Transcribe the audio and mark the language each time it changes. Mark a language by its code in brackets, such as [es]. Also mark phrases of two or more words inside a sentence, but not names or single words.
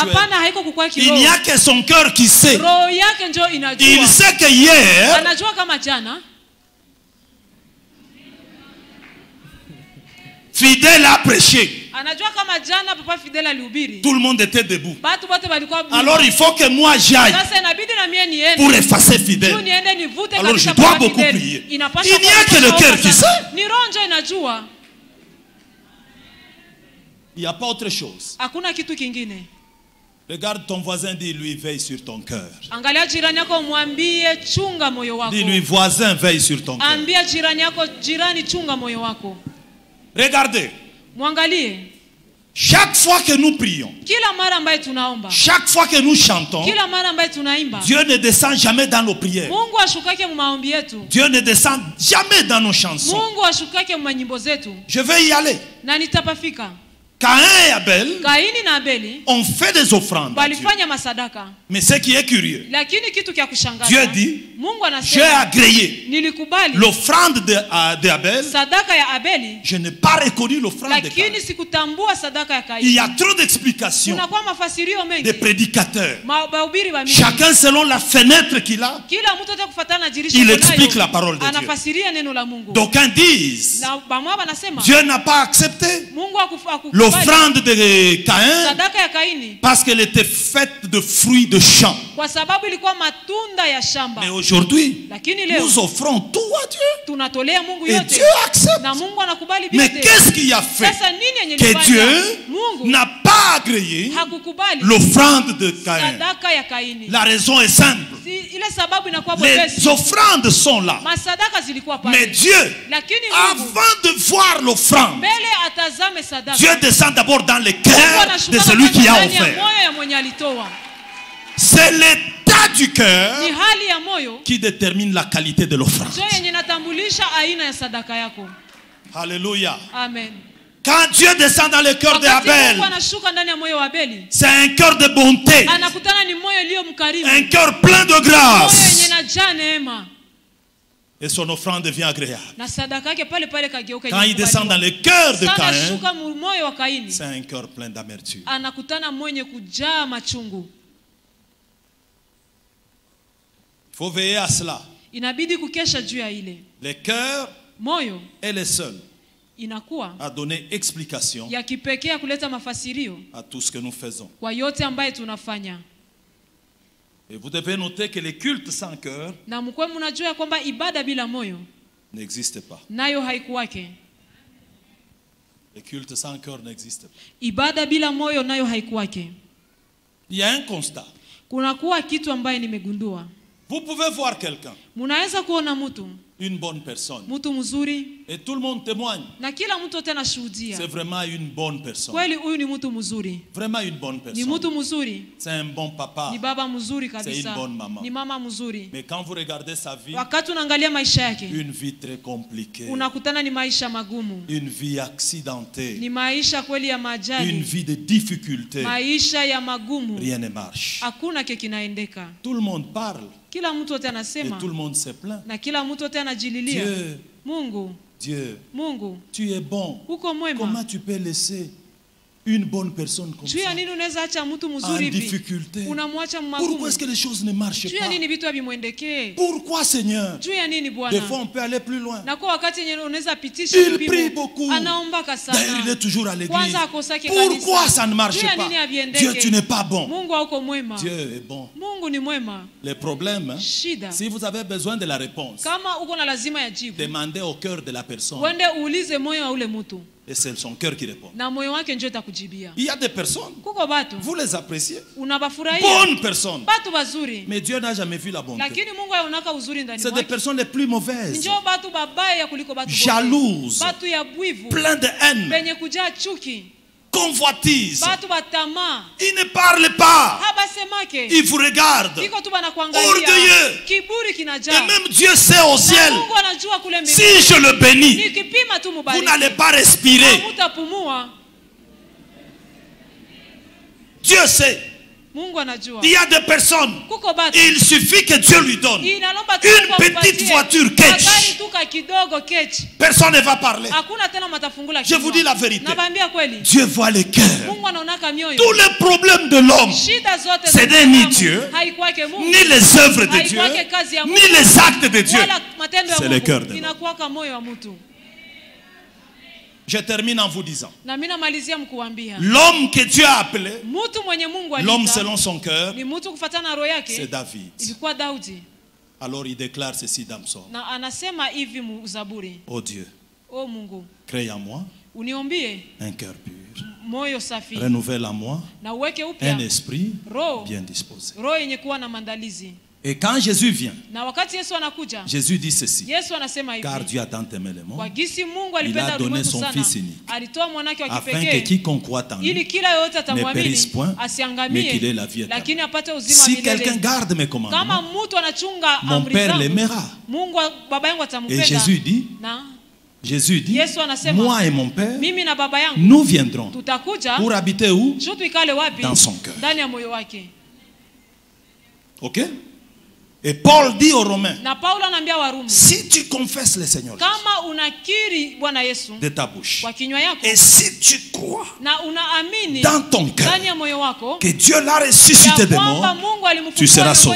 [sw] Hapana, haiko kukua [fr] Il n'y a [sw] kiroho. [fr] que son cœur qui sait. [sw] Roho yake ndio [fr] Il [sw] inajua. [fr] sait que hier, [sw] Anajua kama jana [fr] Fidèle a prêché. [sw] anajua kama jana papa Fidel alihubiri. [fr] Tout le monde était debout. [sw] Watu wote walikuwa [fr] Alors il faut que moi j'aille [sw] sasa inabidi na mie niende. [fr] pour effacer Tu Fidèle. [sw] niende nivute [fr] Alors [sw] kabisa [fr] je dois [sw] papa [fr] beaucoup Fidel. prier. [sw] Inapaswa [fr] Il n'y a [sw] kuwa [fr] que le [sw] kuomba [fr] cœur qui [sw] sana. [fr] sait. [sw] Ni roho ndio inajua. [fr] Il n'y a pas autre chose. [sw] Hakuna kitu kingine. [fr] Regarde ton voisin, dis-lui, veille sur ton cœur. [sw] Angalia jirani yako mwambie chunga moyo wako. [fr] Dis-lui, voisin, veille sur ton cœur. [sw] Ambia jirani yako, jirani chunga moyo wako. [fr] Regardez, [sw] Mwangalie. [fr] chaque fois que nous prions, [sw] Kila mara ambaye tunaomba, [fr] chaque fois que nous chantons, [sw] kila mara ambaye tunaimba, [fr] Dieu ne descend jamais dans nos prières. [sw] Mungu ashukake mu maombi yetu. [fr] Dieu ne descend jamais dans nos chansons. [sw] Mungu ashukake mu manyimbo zetu. [fr] Je vais y aller. [sw] Na nitapafika. [fr] Caïn et Abel [sw] Kaini na Abeli [fr] ont fait des offrandes à Dieu. [sw] walifanya masadaka. [fr] Mais ce qui est curieux, [sw] Lakini kitu kia kushangaza, [fr] Dieu dit, [sw] Mungu [fr] j'ai [sw] anasema [fr] agréé [sw] nilikubali [fr] l'offrande d'Abel. [sw] sadaka ya Abeli, [fr] Je n'ai pas reconnu l'offrande de Caïn. [sw] lakini sikutambua sadaka ya [fr] Il y [sw] Kaini. [fr] a trop d'explications [sw] Kuna kwa mafasirio [fr] des [sw] mengi, [fr] prédicateurs. [sw] mahubiri wa mingi. [fr] Chacun selon la fenêtre qu'il a, [sw] Kila mtu ataka kufuatana na dirisha [fr] il [sw] kunayo, [fr] explique la parole de Dieu. [sw] anafasiria neno la Mungu. [fr] D'aucuns disent, [sw] Na bamwa banasema [fr] Dieu n'a pas accepté [sw] Mungu hakukubali [fr] l'offrande de Caïn [sw] sadaka ya Kaini [fr] parce qu'elle était faite de fruits de champs. [sw] kwa sababu ilikuwa matunda ya shamba. [fr] Mais aujourd'hui, [sw] Lakini leo [fr] nous offrons tout à Dieu. [sw] tunatolea Mungu [fr] Et [sw] yote [fr] Dieu accepte. [sw] na Mungu anakubali [fr] Mais [sw] vyote. [fr] qu'est-ce qui a fait [sw] Sasa nini yenye [fr] que [sw] ilifanya [fr] Dieu [sw] Mungu [fr] n'a pas agréé [sw] hakukubali [fr] l'offrande de Caïn? [sw] sadaka ya Kaini? [fr] La raison est simple. [sw] Ile sababu inakuwa [fr] Les [sw] bwepesi. [fr] offrandes sont là. [sw] Masadaka zilikuwa [fr] Mais [sw] pale. [fr] Dieu, [sw] Lakini Mungu [fr] avant de voir l'offrande, [sw] mbele atazame sadaka. [fr] Dieu descend d'abord dans le [sw] Mungu [fr] cœur [sw] anashuka [fr] de celui qui a [sw] ndani ya [fr] offert. [sw] moyo ya mwenye alitoa. [fr] C'est l'état du cœur [sw] Ni hali ya moyo [fr] qui détermine la qualité de l'offrande. [sw] ndio yenye inatambulisha aina ya sadaka yako. [fr] Alléluia. [sw] Amen. [fr] Quand Dieu descend dans le cœur [sw] Wakati [fr] d'Abel, [sw] Mungu anashuka ndani ya moyo wa Abeli, [fr] c'est un cœur de bonté, [sw] anakutana ni moyo iliyo mkarimu, [fr] un cœur plein de [sw] moyo yenye [fr] grâce. [sw] inajaa neema, [fr] Et son offrande devient agréable. [sw] na sadaka yake pale pale kageuka. [fr] Quand il descend dans le cœur de [sw] Sana [fr] Caïn, [sw] shuka moyo wa Kaini, [fr] c'est un cœur plein d'amertume. [sw] anakutana mwenye kujaa machungu. [fr] Il faut veiller à cela. [sw] Inabidi kukesha juu ya ile [fr] Le cœur [sw] moyo, [fr] est le seul [sw] inakuwa [fr] à donner explication [sw] ya kipekee ya kuleta mafasirio [fr] à tout ce que nous faisons. [sw] kwa yote ambaye tunafanya. [fr] Et vous devez noter que les cultes sans cœur [sw] Na mkwe mnajua ya kwamba ibada bila moyo [fr] n'existent pas. [sw] nayo haikuwake. [fr] Les cultes sans cœur n'existent pas. [sw] Ibada bila moyo nayo haikuwake. [fr] Il y a un constat. [sw] Kunakuwa kitu ambaye nimegundua. [fr] Vous pouvez voir quelqu'un, [sw] Munaweza kuona mtu [fr] une bonne personne, [sw] mzuri, [fr] et tout le monde témoigne. [sw] na kila mtu tena shuhudia [fr] C'est vraiment une bonne personne. [sw] kweli huyu ni mtu mzuri, [fr] Vraiment une bonne [sw] ni [fr] personne. [sw] mtu mzuri, [fr] C'est un bon papa. [sw] ni baba mzuri [fr] C'est [sw] kabisa, [fr] une bonne maman. [sw] ni mama mzuri. [fr] Mais quand vous regardez sa vie, [sw] Wakati unaangalia maisha yake [fr] une vie très compliquée, [sw] unakutana ni maisha magumu, [fr] une vie accidentée, [sw] ni maisha kweli ya [fr] une [sw] majali, [fr] vie de difficultés. [sw] maisha ya magumu, [fr] Rien ne marche. [sw] hakuna kile kinaendeka. [fr] Tout le monde parle [sw] Kila mtu wote [fr] et [sw] anasema [fr] tout le monde se plaint. [sw] na kila mtu wote anajililia. [fr] Dieu, [sw] Mungu, [fr] Dieu, [sw] Mungu [fr] tu es bon. [sw] uko mwema. [fr] Comment tu peux laisser une bonne personne comme [sw] Juu ya [fr] ça [sw] nini unaweza acha mtu [fr] en [sw] mzuri hivi [fr] difficulté? [sw] unamwacha [fr] Pourquoi [sw] magumu? [fr] est-ce que les choses ne marchent [sw] Juu ya [fr] pas? [sw] nini vitu havimwendekee? [fr] Pourquoi, Seigneur? [sw] Juu ya nini [fr] Des [sw] Bwana? [fr] fois, on peut aller plus loin. [sw] Na kwa wakati yenye unaweza pitisha [fr] Il [sw] kipimo, [fr] prie beaucoup. [sw] anaombaka [fr] D'ailleurs, il est [sw] sana. [fr] toujours à l'église. [sw] Kwanza akosake [fr] Pourquoi [sw] kanisa. [fr] ça ne marche [sw] Juu ya [fr] pas? [sw] nini haviendeke? [fr] Dieu, tu n'es pas bon. [sw] Mungu hauko mwema. [fr] Dieu est bon. [sw] Mungu ni mwema. [fr] Le problème, hein, [sw] Shida. [fr] si vous avez besoin de la réponse, [sw] Kama uko na lazima ya jibu, [fr] demandez au cœur de la personne. [sw] uende uulize moyo wa ule mtu [fr] Et c'est son cœur qui répond. [sw] na moyo wake ndio itakujibia. [fr] Il y a des personnes, [sw] Kuko batu [fr] vous les appréciez. [sw] unabafurahia, [fr] Bonnes personnes. [sw] batu bazuri, [fr] Mais Dieu n'a jamais vu la bonté. [sw] lakini Mungu haonaka uzuri ndani [fr] C'est des [sw] mwake. [fr] personnes les plus mauvaises, [sw] Njoo batu babaya kuliko batu bora. [fr] jalouses, [sw] Batu ya bwivu, [fr] pleins de haine, [sw] benye kujaa chuki, [fr] convoitises. [sw] batu batamaa, [fr] Ils ne parlent pas. [sw] habasemake, [fr] Ils vous regardent. [sw] iko tu banakuangalia, [fr] Orgueilleux. [sw] kiburi [fr] Et [sw] kinajaa. [fr] même Dieu sait au [sw] Na [fr] ciel, [sw] Mungu anajua kule [fr] si [sw] mbinguni, [fr] je le bénis, [sw] nikipima tu [fr] vous [sw] mubariki, [fr] n'allez pas respirer. [sw] hamutapumua. [fr] Dieu sait. [sw] Mungu anajua. [fr] Il y a des personnes, [sw] Kuko batu [fr] il suffit que Dieu lui donne. [sw] inalomba tu [fr] Une [sw] Mungu [fr] petite [sw] akupatie [fr] voiture, [sw] magari [fr] catch. [sw] tu ka kidogo kechi, [fr] Personne ne va parler. [sw] hakuna tena matafungula [fr] Je vous dis la vérité. [sw] Nabaambia kweli, [fr] Dieu voit les cœurs. [sw] Mungu anaonaka mioyo. [fr] Tous les problèmes de l'homme, [sw] Shida zote [fr] ce [sw] za [fr] n'est ni [sw] binadamu, [fr] Dieu, [sw] haikwake Mungu, [fr] ni les œuvres de Dieu, [sw] haikwake kazi ya [fr] ni [sw] Mungu, [fr] les actes de Dieu. [sw] wala matendo ya [fr] C'est le cœur de [sw] Mungu, [fr] l'homme. [sw] inakuwaka moyo wa mtu. [fr] Je termine en vous disant, [sw] Na mimi namalizia mkuambia, [fr] l'homme que Dieu a appelé, [sw] mtu mwenye Mungu [fr] l'homme [sw] aliita [fr] selon son cœur, [sw] ni mtu kufuatana na roho [fr] c'est [sw] yake, [fr] David. [sw] ilikuwa Daudi, [fr] Alors il déclare ceci dans Psaume. [sw] na anasema hivi Zaburi: [fr] Oh Dieu, [sw] O Mungu, [fr] crée en moi [sw] uniombie [fr] un cœur pur. [sw] moyo safi, [fr] Renouvelle en moi [sw] na uweke [fr] un [sw] upya [fr] esprit [sw] roho [fr] bien disposé. [sw] roho yenye kuwa na mandalizi. [fr] Et quand Jésus vient, [sw] Na wakati Yesu anakuja, [fr] Jésus dit ceci. [sw] Yesu anasema [fr] Car [sw] hivi: [fr] Dieu a tant aimé le [sw] kwa [fr] monde, [sw] gisi Mungu [fr] il a [sw] alipenda [fr] donné [sw] ulimwengu [fr] son [sw] sana, [fr] Fils unique, [sw] alitoa mwanake wa [fr] afin que [sw] kipekee [fr] quiconque croit en [sw] ili [fr] lui [sw] kila yoyote [fr] ne périsse [sw] atamwamini [fr] point, mais qu'il ait [sw] asiangamie, [fr] la vie éternelle. [sw] lakini apate uzima [fr] Si [sw] wa [fr] quelqu'un [sw] milele. [fr] garde mes [sw] Kama [fr] commandements, [sw] mtu anachunga [fr] mon [sw] amri [fr] Père [sw] zangu, [fr] l'aimera. [sw] Mungu baba yangu [fr] Et [sw] atampenda. [fr] Jésus dit, [sw] Na [fr] Jésus dit, moi et mon Père, nous viendrons pour habiter où? Dans son cœur. Ok? Et Paul dit aux Romains, si tu confesses le Seigneur de ta bouche, et si tu crois dans ton cœur que Dieu l'a ressuscité des morts, tu seras sauvé.